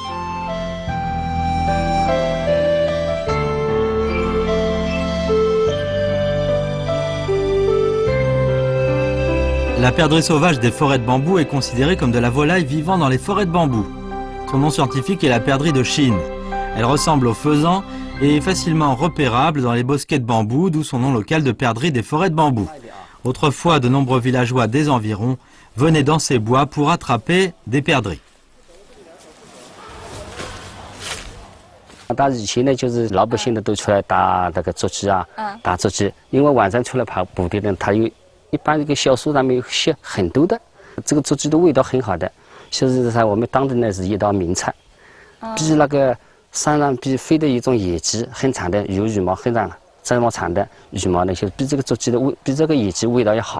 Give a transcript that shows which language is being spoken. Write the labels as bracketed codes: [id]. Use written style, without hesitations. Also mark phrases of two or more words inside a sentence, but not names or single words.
[fr] La perdrix sauvage des forêts de bambou est considérée comme de la volaille vivant dans les forêts de bambou. Son nom scientifique est la perdrix de Chine. Elle ressemble au faisan et est facilement repérable dans les bosquets de bambou, d'où son nom local de perdrix des forêts de bambou. Autrefois, de nombreux villageois des environs venaient dans ces bois pour attraper des perdrix. [zh] 打以前呢，就是老百姓的都出来打那个竹鸡啊，打竹鸡，因为晚上出来跑捕的人，他有一般这个小树上面有些很多的，这个竹鸡的味道很好的，就是在我们当地呢是一道名菜，比那个山上飞的一种野鸡很长的，有羽毛很长这么长的羽毛呢，就比这个竹鸡的味，比这个野鸡味道要好。